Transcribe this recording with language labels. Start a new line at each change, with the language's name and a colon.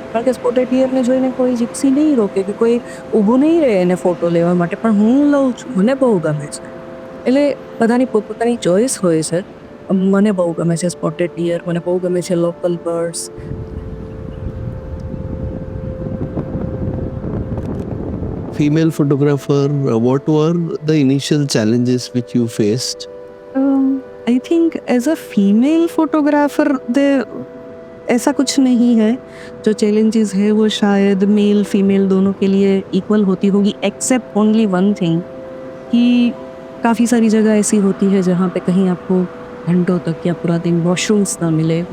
Gujarati: કારણ કે સ્પોટેડ ડિયરને જોઈને કોઈ જીપ્સી નહીં રોકે કે કોઈ ઊભું નહીં રહે એને ફોટો લેવા માટે, પણ હું લઉં છું. મને બહુ ગમે છે. એટલે બધાની પોતપોતાની ચોઈસ હોય છે. મને બહુ ગમે છે સ્પોટેડ ડિયર, મને બહુ ગમે છે local birds.
English: Female photographer, what were the initial challenges which you faced? I think as a female photographer
Hindi: ऐसा कुछ नहीं है. जो चैलेंजेस है वो शायद मेल फीमेल दोनों के लिए इक्वल होती होगी,
English: except only one thing
Hindi: कि काफ़ी सारी जगह ऐसी होती है जहाँ पे कहीं आपको घंटों तक या पूरा दिन वॉशरूम्स ना मिले.